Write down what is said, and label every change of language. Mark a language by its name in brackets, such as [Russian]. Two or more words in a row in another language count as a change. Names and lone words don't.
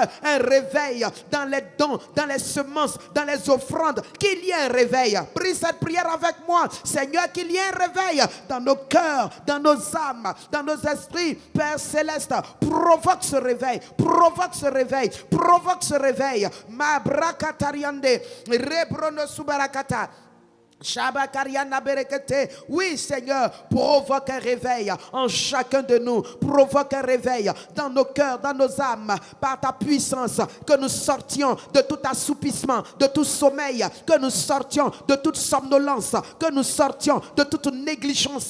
[French] Un réveil dans les dons, dans les semences, dans les offrandes. Qu'il y ait un réveil. Prie cette prière avec moi. Seigneur, qu'il y ait un réveil dans nos cœurs, dans nos âmes, dans nos esprits. Père Céleste, provoque ce réveil, provoque ce réveil, provoque ce réveil. Ma brakatariande, rebrono subarakata. Oui, Seigneur, provoque un réveil en chacun de nous. Provoque un réveil dans nos cœurs, dans nos âmes, par ta puissance. Que nous sortions de tout assoupissement, de tout sommeil. Que nous sortions de toute somnolence. Que nous sortions de toute négligence.